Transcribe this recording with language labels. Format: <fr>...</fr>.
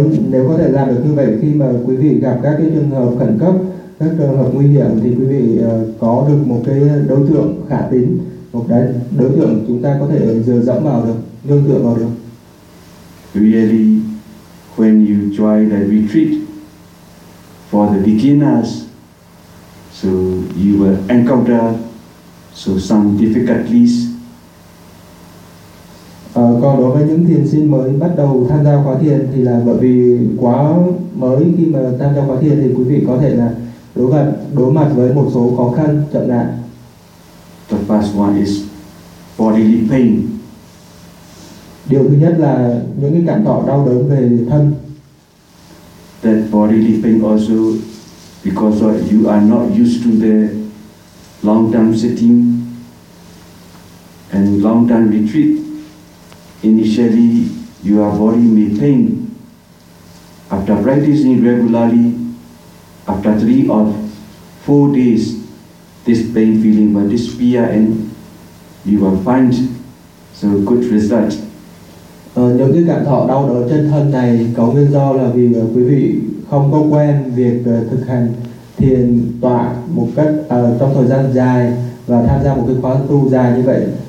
<vi>Nếu có thể làm được như vậy, khi mà quý vị gặp các cái trường hợp khẩn cấp, các trường hợp nguy hiểm, thì quý vị có được một cái đối tượng khả tín, một cái đối tượng chúng ta có thể dựa dẫm vào được, nương tựa vào được.</vi> <en>Really, when you join the retreat for the beginners, so you will encounter so some difficulties.</en> <vi>Còn đối với những thiền sinh mới bắt đầu tham gia khóa thiền, thì là bởi vì quá mới, khi mà tham gia khóa thiền thì quý vị có thể là đối mặt với một số khó khăn, trở ngại.</vi> <en>The first one is bodily pain.</en> <vi>Điều thứ nhất là những cái cảm thọ đau đớn về thân.</vi> <en>That bodily pain also because of you are not used to the long term sitting and long term retreat. Initially, your body may pain. After practicing regularly, after 3 or 4 days, this pain feeling will disappear and you will find some good result.</en> <vi>Những cái cảm thọ đau đớn trên thân này có nguyên do là vì quý vị không có quen việc thực hành thiền tọa một cách trong thời gian dài và tham gia một cái khóa tu dài như vậy.</vi>